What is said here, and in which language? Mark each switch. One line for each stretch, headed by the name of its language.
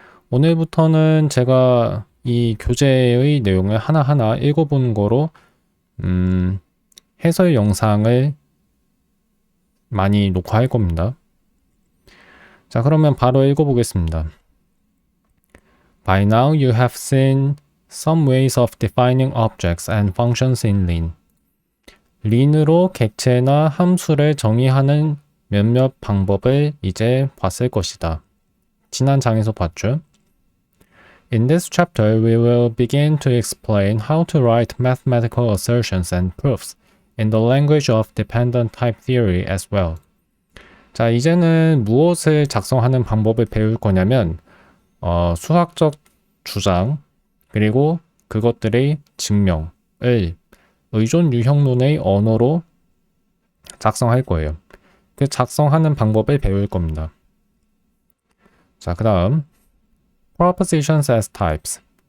Korean: 오늘부터는 제가 이 교재의 내용을 하나하나 읽어보는 거로 해설 영상을 많이 녹화할 겁니다. 자, 그러면 바로 읽어보겠습니다.
English: By now you have seen some ways of defining objects and functions in Lean.
Korean: 린으로 객체나 함수를 정의하는 몇몇 방법을 이제 봤을 것이다. 지난 장에서 봤죠?
English: In this chapter, we will begin to explain how to write mathematical assertions and proofs in the language of dependent type theory as well.
Korean: 자, 이제는 무엇을 작성하는 방법을 배울 거냐면 수학적 주장 그리고 그것들의 증명을 의존 유형론의 언어로 작성할 거예요. 그 작성하는 방법을 배울 겁니다. 자, 그 다음
English: Propositions as types.